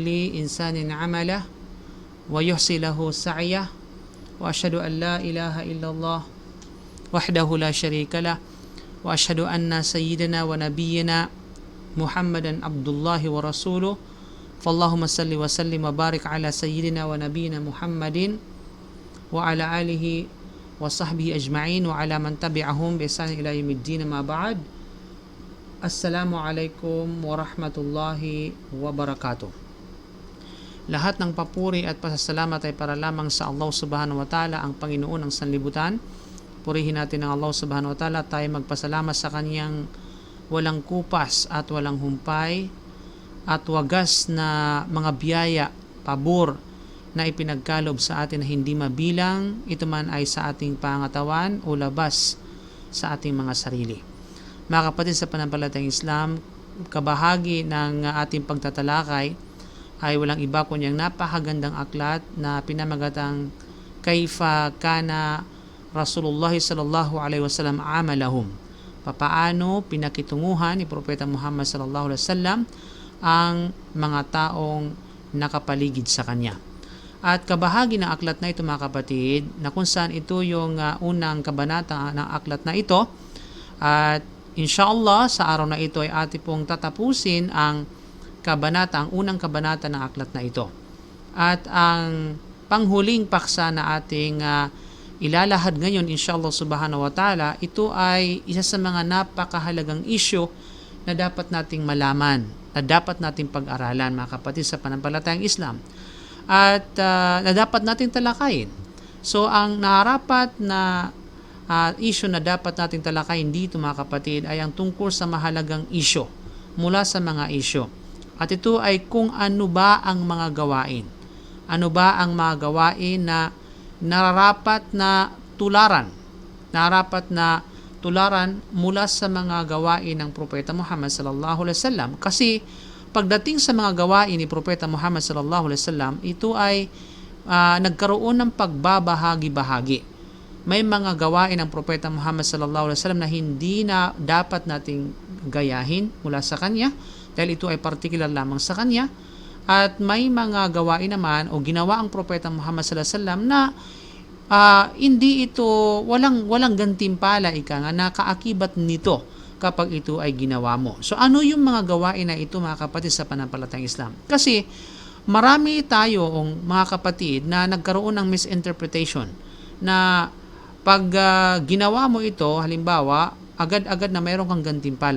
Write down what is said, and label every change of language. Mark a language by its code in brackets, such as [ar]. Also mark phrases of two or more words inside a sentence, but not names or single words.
[ar] إنسان عمله ويحصي له سعيه، وأشهد أن لا إله إلا الله وحده لا شريك له، وأشهد أن سيدنا ونبينا محمدا عبد الله ورسوله، فاللهم صل وسلم وبارك على سيدنا ونبينا محمد وعلى آله وصحبه أجمعين وعلى من تبعهم بإحسان إلى يوم الدين. ما بعد. السلام عليكم ورحمة الله وبركاته. [tl] Lahat ng papuri at pasasalamat ay para lamang sa Allah [ar] سبحانه وتعالى, [tl] ang Panginoon ng sanlibutan. Purihin natin ang Allah [ar] سبحانه وتعالى, [tl] tayo magpasalamat sa Kanyang walang kupas at walang humpay at wagas na mga biyaya, pabor na ipinagkalob sa atin na hindi mabilang, ito man ay sa ating pangatawan o labas sa ating mga sarili. Mga kapatid sa pananampalatayang Islam, kabahagi ng ating pagtatalakay ay walang iba kundi ang napakagandang aklat na pinamagatang Kaifa Kana Rasulullah sallallahu alaihi wasallam amalahum. Papaano pinakitunguhan ni Propeta Muhammad [ar] صلى الله عليه وسلم [tl] ang mga taong nakapaligid sa kanya. At kabahagi ng aklat na ito, mga kapatid, na kung saan ito yung unang kabanata ng aklat na ito, at inshallah sa araw na ito ay ating pong tatapusin ang unang kabanata ng aklat na ito. At ang panghuling paksa na ating ilalahad ngayon, [ar] إن شاء الله سبحانه وتعالى, [tl] ito ay isa sa mga napakahalagang issue na dapat nating malaman, na dapat nating pag-aralan, mga kapatid sa pananampalatayang Islam, at na dapat nating talakayin. So ang narapat na issue na dapat nating talakayin dito, mga kapatid, ay ang tungkol sa mahalagang issue mula sa mga issue. At ito ay kung ano ba ang mga gawain. Ano ba ang mga gawain na nararapat na tularan. Nararapat na tularan mula sa mga gawain ng Propeta Muhammad [ar] صلى الله عليه وسلم. [tl] Kasi pagdating sa mga gawain ni Propeta Muhammad [ar] صلى الله عليه وسلم, [tl] ito ay nagkaroon ng pagbabahagi-bahagi. May mga gawain ng Propeta Muhammad [ar] صلى الله عليه وسلم [tl] na hindi na dapat nating gayahin mula sa kanya dahil ito ay particular lamang sa kanya. At may mga gawain naman o ginawa ang Propeta Muhammad [ar] صلى الله عليه وسلم [tl] na hindi ito, walang gantimpala, ika nga, nakaakibat nito kapag ito ay ginawa mo. So ano yung mga gawain na ito, mga kapatid sa pananampalatayang Islam? Kasi marami tayong mga kapatid na nagkaroon ng misinterpretation na pag ginawa mo ito, halimbawa, agad-agad na mayroon kang gantimpala.